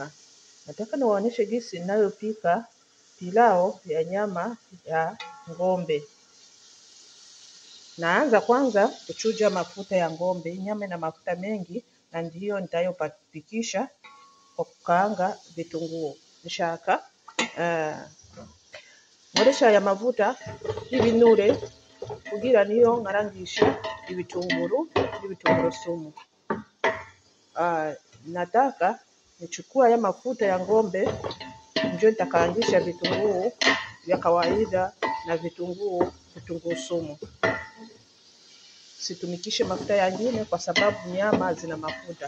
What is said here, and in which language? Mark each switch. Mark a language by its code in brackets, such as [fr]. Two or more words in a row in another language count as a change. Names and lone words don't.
[sw] Nataka niwaoneshe jinsi ninayopika pilao ya nyama ya ng'ombe. Naanza kwanza kuchuja mafuta ya ng'ombe. Nyama ina mafuta mengi na ndiyo nitayopikisha kwa kukaanga vitunguu. [rw] Nishaka nkoresha ya mavuta y'ibinure kugira niyo nkarangisha ibitunguru sumu. [sw] Nataka nichukua ya mafuta ya ng'ombe ndio nitakaangisha vitunguu vya kawaida na vitunguu sumu. Situmikishe mafuta yangine kwa sababu nyama zina mafuta.